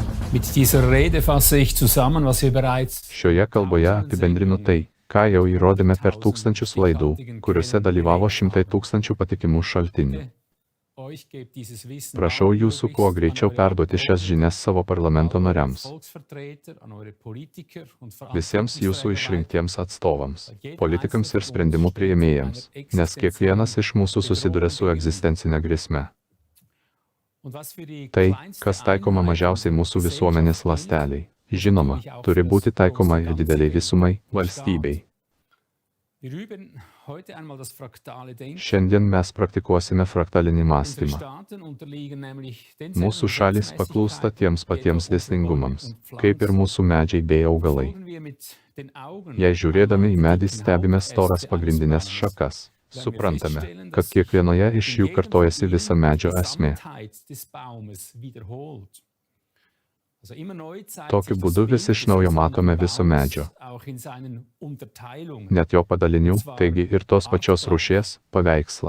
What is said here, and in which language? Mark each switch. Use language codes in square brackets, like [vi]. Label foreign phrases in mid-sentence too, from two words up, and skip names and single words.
[de] Mit dieser Rede fasse ich zusammen, was wir bereits [lt] Šioje kalboje apibendrinu tai, ką jau įrodėme per tūkstančius laidų, kuriuose dalyvavo šimtai tūkstančių patikimų šaltinių. [de] euch gebt dieses Wissen [lt] Prašau jūsų kuo [de] möglichst [lt] greičiau [de] an eure [lt] perduoti šias žinias savo parlamento nariams, [de] Volksvertreter, an eure Politiker und [lt] visiems jūsų [de] Verantwortungsträger [lt] išrinktiems atstovams, politikams ir sprendimų priėmėjams, nes kiekvienas iš mūsų susiduria su egzistencinė grėsme. [de] Und was für die [lt] Tai, [de] kleinste [lt] kas taikoma mažiausiai mūsų visuomenės ląsteliai, žinoma, turi būti taikoma ir dideliai visumai, valstybei. [de] Wir üben heute einmal das fraktale Denken. [lt] Šiandien mes praktikuosime fraktalinį [de] Unsere [lt] mąstymą. [de] Staaten unterliegen nämlich [lt] Mūsų šalis paklūsta tiems patiems dėsningumams, kaip ir mūsų medžiai bei augalai. [de] Folgen wir mit den Augen [lt] Jei žiūrėdami į medį stebime storas pagrindinės šakas, suprantame, kad kiekvienoje iš jų kartojasi visa medžio esmė. Tokiu būdu vis iš naujo matome viso medžio, net jo padalinių, taigi ir tos pačios rūšies, paveikslą.